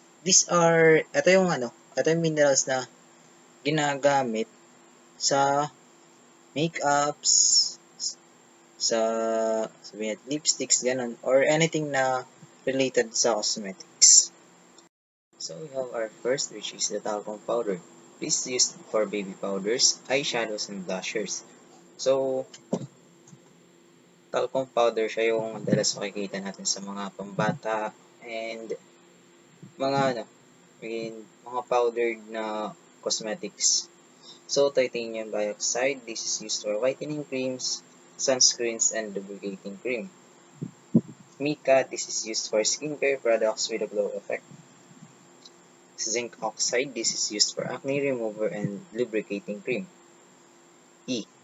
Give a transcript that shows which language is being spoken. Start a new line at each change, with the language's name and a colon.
Filipino: Ito yung minerals na ginagamit sa makeups, sa lipsticks, ganun, or anything na related sa cosmetics.
English: So, we have our first, which is the talcum powder. This is used for baby powders, eyeshadows, and blushers.
Filipino: So, talcum powder siya yung madalas makikita natin sa mga pambata and mga and mga powdered na cosmetics.
English: So, titanium dioxide, this is used for whitening creams, sunscreens, and lubricating cream. Mica, this is used for skincare products with a glow effect. Zinc oxide, this is used for acne remover and lubricating cream. E.